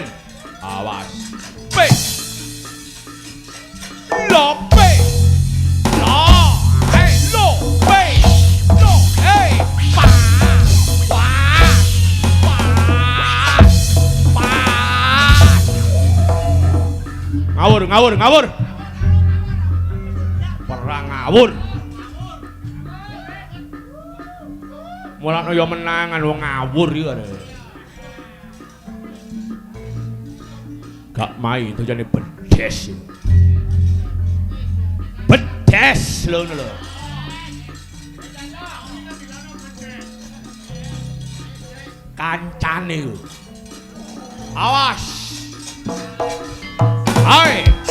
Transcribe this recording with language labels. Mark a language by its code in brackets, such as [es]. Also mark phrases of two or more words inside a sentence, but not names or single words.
[jv] Awas. Pe. Lo pe. Lo. Hey lo pe. Lo. Hey. Pa. Pa. Pa. Pa. Ngawur. Perang ngawur. Mulane ya menangan wong ngawur iki arek. [id] Gak main itu jadi bedes. [jv] Bedes lho ngono lho. Kancane lho. Awas. Hai.